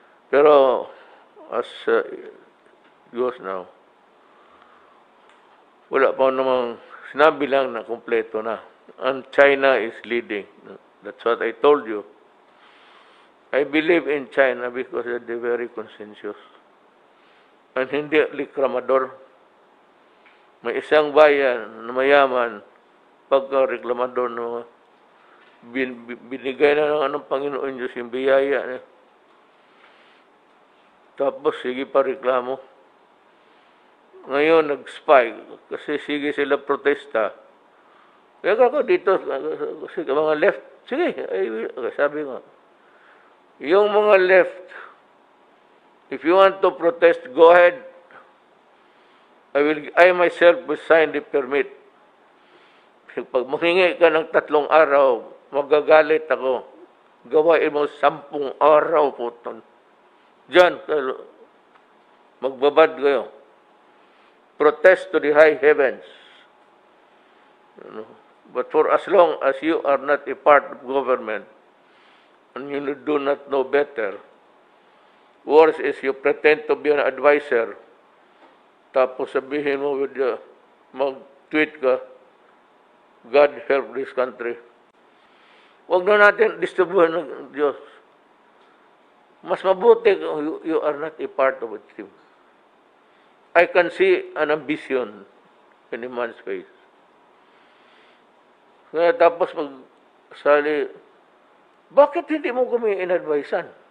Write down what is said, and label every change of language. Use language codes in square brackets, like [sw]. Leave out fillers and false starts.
[tl] Pero, [en] as goes now, [tl] wala pa namang, sinabi lang na kompleto na. [en] And China is leading. That's what I told you. I believe in China because they're very conscientious. [tl] And hindi reklamador. May isang bayan na mayaman, pagka reklamador na binigay na ng Panginoon Diyos yung biyaya niya. Tapos sige pa reklamo. Ngayon nag-spike kasi sige sila protesta. Kaya ako dito, mga left, sige, sabi nga, yung mga left, [en] If you want to protest, go ahead. I myself will sign the permit. [tl] Pag mahingi ka ng 3 araw, magagalit ako. Gawain mo 10 araw po. Diyan, magbabad kayo. [en] Protest to the high heavens. But for as long as you are not a part of government, and you do not know better, worse is you pretend to be an advisor, [tl] tapos sabihin mo mag-tweet ka, [en] God help this country. [tl] Huwag na natin distribuhan ng Diyos. Mas mabuti kung [en] you are not a part of it. I can see an ambition in a man's face. [tl] Kaya tapos magsali, bakit hindi mo kami in-advisean?